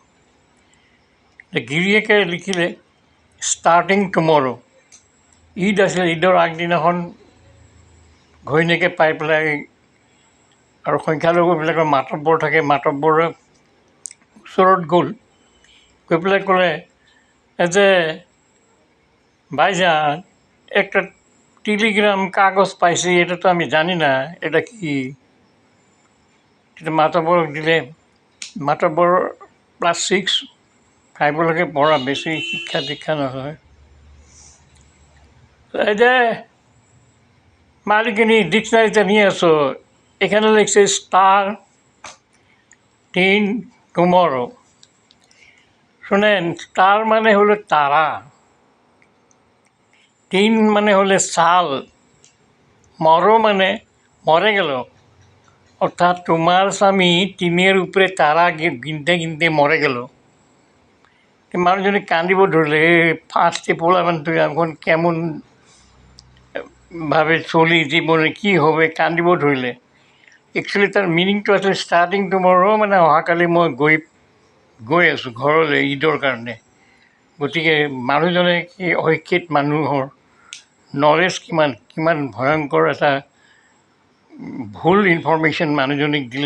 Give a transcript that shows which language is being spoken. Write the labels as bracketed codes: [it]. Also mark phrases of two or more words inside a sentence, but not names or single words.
[as] গিৰিয়েকে লিখিলে [en] starting tomorrow. [as] ঈদ আছিলে, ঈদৰ আগদিনাখন ঘৈণীয়েকে পাই পেলাই, আৰু সংখ্যালঘুবিলাকৰ মাতব্বৰ থাকে, মাতব্বৰৰ ওচৰত গৈ পেলাই ক'লে যে [bn] ভাইজান একটা টেলিগ্রাম কাগজ পাইছি, এটা তো আমি জানি না এটা কি। [as] মাতব্বরক দিলে, মাতব্বর ক্লাস 6, 5লৈকে পঢ়া, বেছি শিক্ষা দীক্ষা নহয়। [bn] এই যে মালিকিনি ডিকশনারিতে নিয়ে আসো, এখানে লিখছে *10 টুমরো। শোনেন, স্টার মানে হলো তারা, 3 মানে হলে সাল, মরো মানে মরে গেল। অর্থাৎ তোমার স্বামী 3-এর উপরে তারা গিনতে গিনতে মরে গেল। [as] মানুষজনে কান্দিব ধরলে, [bn] 5টি পোলাপান তুই এখন কেমন ভাবে চলি, জীবনে কি হবে, [as] কান্দিব ধৰিলে। একচুৱেলি তাৰ মিনিংটো আছিল [en] starting tomorrow, [as] মানে অহাকালি মই গৈ আছোঁ ঘৰলৈ ঈদৰ কাৰণে। গতিকে মানুহজনে সেই অশিক্ষিত মানুহৰ নলেজ কিমান ভয়ংকৰ এটা ভুল ইনফৰ্মেশ্যন মানুহজনীক দিলে।